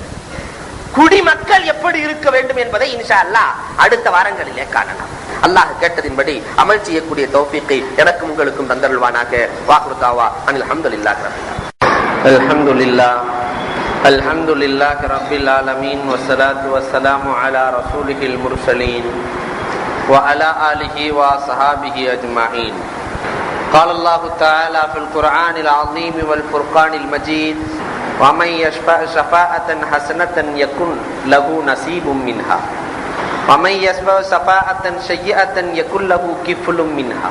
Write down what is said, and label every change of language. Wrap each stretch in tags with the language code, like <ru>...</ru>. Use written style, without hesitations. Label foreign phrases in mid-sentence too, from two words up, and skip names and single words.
<ta>குடிமக்கள் எப்படி இருக்க வேண்டும் என்பதை</ta> <ar>إن شاء الله</ar> <ta>அடுத்த வாரங்களிலே காணலாம். அல்லாஹ் கேட்டதின்படி அமல் செய்யக்கூடிய தௌஃபீக்கை எனக்கும் உங்களுக்கும் தந்தருள்வானாக.</ta> <ar>وآخر دعوانا أن الحمد لله رب العالمين. الحمد لله الحمد لله رب العالمين والصلاة والسلام على رسول المرسلين وعلى آله وصحابه أجمعين. قال الله تعالى في القرآن العظيم والفرقان المجيد ومن يشفع شفاعة حسنة يكن له نصيب منها ومن يشفع شفاعة سيئة يكن له كفل منها.</ar>